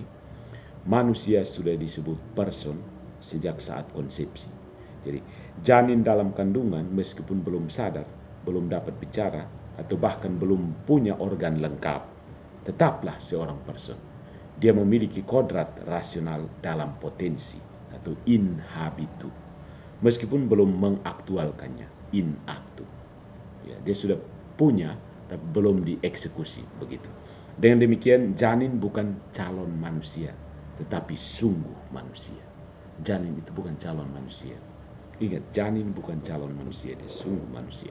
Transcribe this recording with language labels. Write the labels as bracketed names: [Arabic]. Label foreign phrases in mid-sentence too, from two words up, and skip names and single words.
[Indonesian] Manusia sudah disebut person sejak saat konsepsi. Jadi, janin dalam kandungan meskipun belum sadar, belum dapat bicara, atau bahkan belum punya organ lengkap, tetaplah seorang person. Dia memiliki kodrat rasional dalam potensi atau [Latin] in habitu. [Indonesian] Meskipun belum mengaktualkannya, [Latin] in actu. [Indonesian] Ya, dia sudah punya, tapi belum dieksekusi begitu. Dengan demikian, janin bukan calon manusia, tetapi sungguh manusia. Janin itu bukan calon manusia. Ingat, janin bukan calon manusia, dia sungguh manusia.